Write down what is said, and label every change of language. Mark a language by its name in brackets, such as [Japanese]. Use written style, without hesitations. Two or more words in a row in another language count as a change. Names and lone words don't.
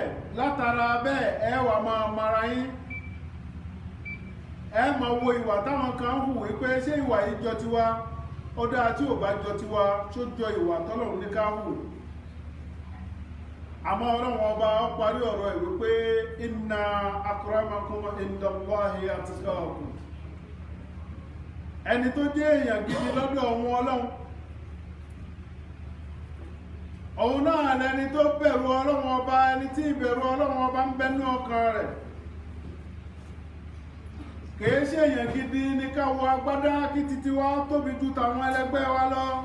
[Yoruba] Látara bẹ́ẹ̀ ẹ wá máa mara yín, ẹ máa wo ìwà táwọn kan hù wípé ṣé ìwà yìí jọ tiwa, ó dáa tí ò bá jọ tiwa, tó jọ ìwà tọ́lọ́run ní ká hù. Àmọ́ Ọlọ́run ọba ó parí ọ̀rọ̀ ẹ̀ wípé [Arabic] إن أكرمكم عند الله أتقاكم. [Yoruba] Ẹni tó jẹ́ èèyàn gidi lọ́dọ̀ ọ̀hún Ọlọ́run, òun náà lẹni tó bẹ̀rù Ọlọ́run ọba, ẹni tí ìbẹ̀rù Ọlọ́run ọba ń bẹnú ọkàn rẹ̀. Kìí ṣe èèyàn gidi ní ká wọ agbádá kí titi wa tóbi ju tàwọn ẹlẹgbẹ́ wa lọ.